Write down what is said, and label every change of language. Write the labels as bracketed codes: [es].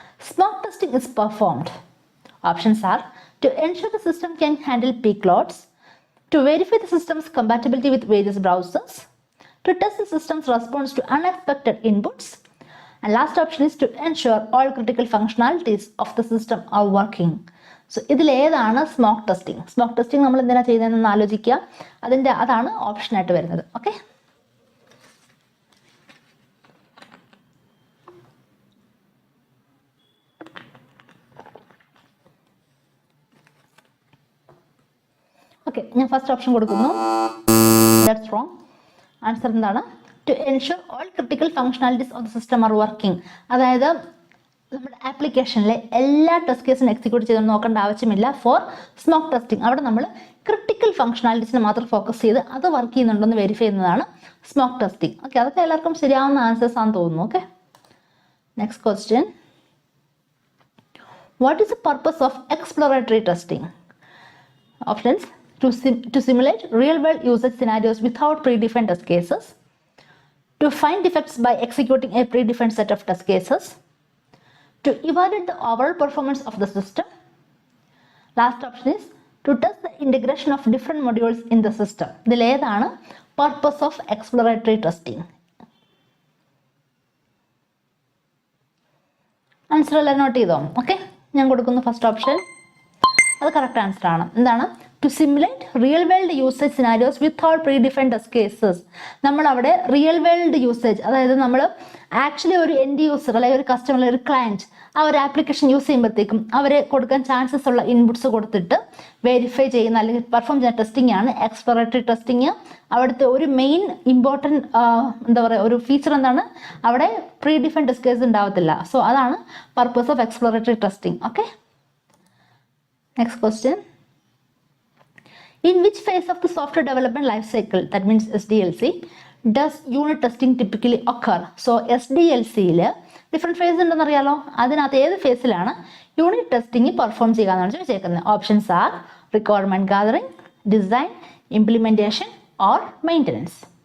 [en] Smoke testing is performed. Options are to ensure the system can handle peak loads, to verify the system's compatibility with various browsers, to test the system's response to unexpected inputs, and last option is to ensure all critical functionalities of the system are working. [ml] So ഇതിൽ ഏതാണ് smoke testing? Smoke testing നമ്മൾ എന്തിനാണ് ചെയ്യുന്നതെന്ന് ആലോചിക്കുക. അതാണ് ഓപ്ഷനായിട്ട് വരുന്നത്. Okay, okay, ഞാൻ first option കൊടുക്കുന്നു. That's wrong. ആൻസർ എന്താണ്? [en] To ensure all critical functionalities of the system are working. [ml] അതായത് നമ്മുടെ ആപ്ലിക്കേഷനിലെ എല്ലാ ടെസ്റ്റ് കേസും എക്സിക്യൂട്ട് ചെയ്ത് നോക്കേണ്ട ആവശ്യമില്ല ഫോർ സ്മോക്ക് ടെസ്റ്റിംഗ്. അവിടെ നമ്മൾ ക്രിട്ടിക്കൽ ഫംഗ്ഷനാലിറ്റീസിനെ മാത്രം ഫോക്കസ് ചെയ്ത് അത് വർക്ക് ചെയ്യുന്നുണ്ടോ എന്ന് വെരിഫൈ ചെയ്യുന്നതാണ് സ്മോക്ക് ടെസ്റ്റിംഗ്. ഓക്കെ, അതൊക്കെ എല്ലാവർക്കും ശരിയാവുന്ന ആൻസേഴ്സ് ആണെന്ന് തോന്നുന്നു. Okay, next question, [en] What is the purpose of exploratory testing? Options: to simulate real-world usage scenarios without predefined test cases, to find defects by executing a predefined set of test cases, to evaluate the overall performance of the system. Last option is to test the integration of different modules in the system. [ml] ഇതിൽ ഏതാണ് [en] purpose of exploratory testing? [ml] Answer എല്ലാം not ചെയ്തോ? Okay, ഞാൻ കൊടുക്കുന്നു first option. അത് correct answer ആണ്. എന്താണ്? [en] To simulate real world usage scenarios without predefined test cases. [ml] നമ്മളവിടെ റിയൽ വേൾഡ് യൂസേജ്, അതായത് നമ്മൾ ആക്ച്വലി ഒരു എൻഡ് യൂസർ അല്ലെങ്കിൽ ഒരു കസ്റ്റമർ അല്ലെങ്കിൽ ഒരു ക്ലയൻറ്റ് ആ ഒരു ആപ്ലിക്കേഷൻ യൂസ് ചെയ്യുമ്പോഴത്തേക്കും അവരെ കൊടുക്കാൻ ചാൻസസ് ഉള്ള ഇൻപുട്സ് കൊടുത്തിട്ട് വെരിഫൈ ചെയ്യുന്ന അല്ലെങ്കിൽ പെർഫോം ചെയ്യുന്ന ടെസ്റ്റിംഗ് ആണ് എക്സ്പ്ലോറേറ്ററി ടെസ്റ്റിംഗ്. അവിടുത്തെ ഒരു മെയിൻ ഇമ്പോർട്ടൻറ്റ് എന്താ പറയുക ഒരു ഫീച്ചർ എന്താണ്? അവിടെ പ്രീഡിഫൈൻഡ് ടെസ്റ്റ് കേസ് ഉണ്ടാവത്തില്ല. സോ അതാണ് purpose of exploratory testing. Okay, next question. [en] In which phase of the software development life cycle, that means SDLC, does unit testing typically occur? [ml] So SDLCയിൽ different face ഉണ്ടെന്ന് അറിയാലോ. അതിനകത്ത് ഏത് ഫേസിലാണ് unit testing perform ചെയ്യുക എന്നാണ് ചോദിച്ചേക്കുന്നത്. [en] Options are requirement gathering, design, implementation or maintenance.